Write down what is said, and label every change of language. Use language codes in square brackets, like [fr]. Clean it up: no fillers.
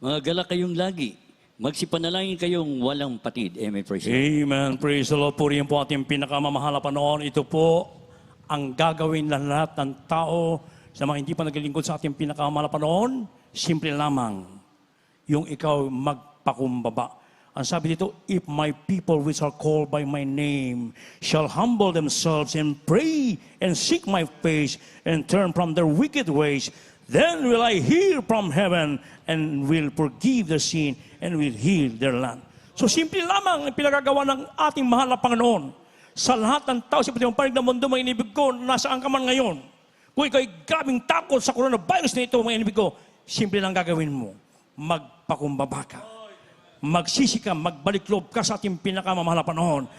[tl] Mga galak kayong lagi, magsipanalangin kayong walang patid. Amen. [en] Praise the Lord. [tl] Amen. [en] Praise the Lord. [tl] Purihin po ating pinakamamahal na Panginoon. Ito po ang gagawin ng lahat ng tao sa mga hindi pa naglilingkod sa ating pinakamamahal na Panginoon. Simple lamang, yung ikaw magpakumbaba. Ang sabi dito, [en] if my people which are called by my name shall humble themselves and pray and seek my face and turn from their wicked ways, then will I hear from heaven and will forgive their sin and will heal their land. [tl] So simple lamang ang pinagagawa ng ating mahal na Panginoon. Sa lahat ng tao sa pati panig ng mundo, mga inibig ko, nasaan ka man ngayon. Kung ikaw ay grabing takot sa coronavirus na ito, mga inibig ko, simple lang gagawin mo. Magpakumbaba ka. Magsisi ka, magbalik loob ka sa ating pinakamamahal na Panginoon.